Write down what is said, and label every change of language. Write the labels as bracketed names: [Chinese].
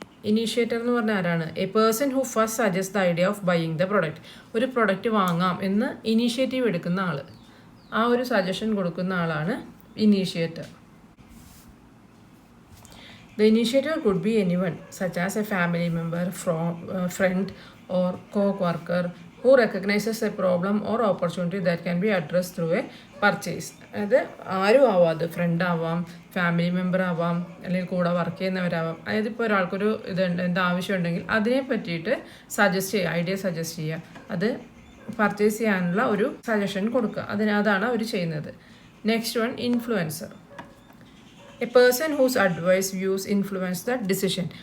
[Malayalam] Initiator എന്ന് പറഞ്ഞാൽ ആരാണ്? [English] A person who first suggest the idea of buying the product. [Malayalam] ഒരു പ്രൊഡക്റ്റ് വാങ്ങാം എന്ന് ഇനീഷ്യേറ്റീവ് എടുക്കുന്ന ആൾ, ആ ഒരു സജഷൻ കൊടുക്കുന്ന ആളാണ് initiator. [English] The initiator could be anyone such as a family member, friend or co-worker who recognizes a problem or opportunity that can be addressed through a purchase. [Malayalam] അതായത് ആരും ആവാം, അത് ഫ്രണ്ട് ആവാം, ഫാമിലി മെമ്പർ ആവാം, അല്ലെങ്കിൽ കൂടെ വർക്ക് ചെയ്യുന്നവരാവാം. അതായത് ഇപ്പോൾ ഒരാൾക്കൊരു എന്ത് ആവശ്യമുണ്ടെങ്കിൽ അതിനെ പറ്റിയിട്ട് സജസ്റ്റ് ചെയ്യുക, ഐഡിയ സജസ്റ്റ് ചെയ്യുക, അത് പർച്ചേസ് ചെയ്യാനുള്ള ഒരു സജഷൻ കൊടുക്കുക, അതാണ് അവർ ചെയ്യുന്നത്. [English] Next one influencer. A person whose advice views influence the decision.